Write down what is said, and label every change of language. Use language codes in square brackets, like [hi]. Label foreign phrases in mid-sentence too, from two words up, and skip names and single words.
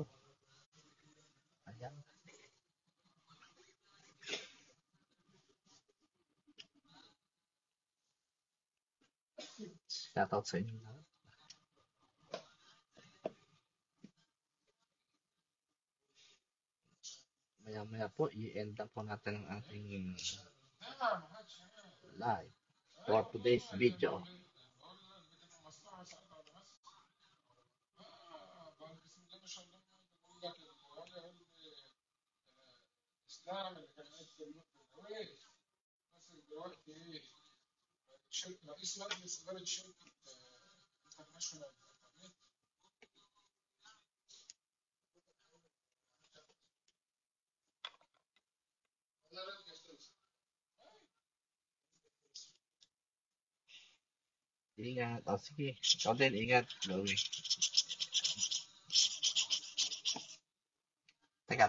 [tl] Ayan. Shoutout sa inyo lahat. Maya-maya po, i-end na po natin ang ating live [en] for today's video. [ar] الاسلام اللي كان قدم الكويت بس دلوقتي رئيس مجلس إدارة شركة انترناشونال. [tl] Ingat. O sige, ikaw din, ingat. Chloe. Teka.